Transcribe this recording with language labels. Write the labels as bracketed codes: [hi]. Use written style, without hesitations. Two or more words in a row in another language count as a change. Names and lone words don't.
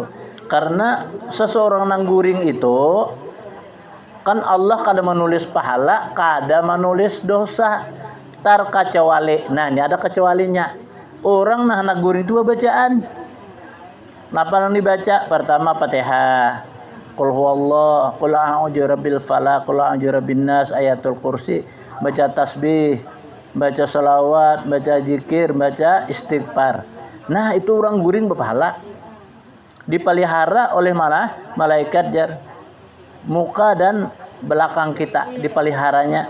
[bjn] Karena seseorang nang guring itu kan Allah kada menulis pahala, kada menulis dosa. Kecuali. Nah, ini ada kecualinya. Orang nah anak guring itu bacaan. Napa yang dibaca? Pertama Fatihah. [ar] قل هو الله, قل أعوذ برب الفلق قل أعوذ برب الناس آية الكرسي, [bjn] baca tasbih, baca selawat, baca zikir, baca istighfar. Nah, itu orang guring berpahala. Dipelihara oleh malaikat jar. Muka dan belakang kita dipeliharanya.